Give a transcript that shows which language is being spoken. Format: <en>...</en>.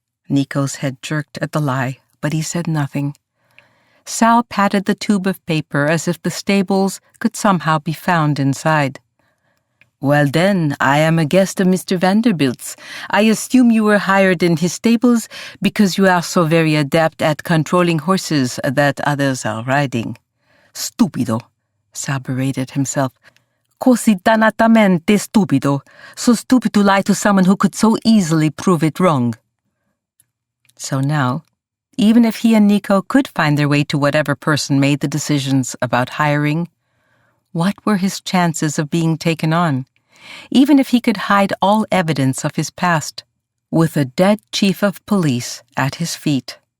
<en>Nico's head jerked at the lie, but he said nothing. Sal patted the tube of paper as if the stables could somehow be found inside. "Well then, I am a guest of Mr. Vanderbilt's. I assume you were hired in his stables because you are so very adept at controlling horses that others are riding."</en> <it>"Stupido,"</it> <en>Sal berated himself.</en> <it>"Così dannatamente stupido.</it> <en>So stupid to lie to someone who could so easily prove it wrong." So now, even if he and Nico could find their way to whatever person made the decisions about hiring, what were his chances of being taken on? Even if he could hide all evidence of his past, with a dead chief of police at his feet.</en>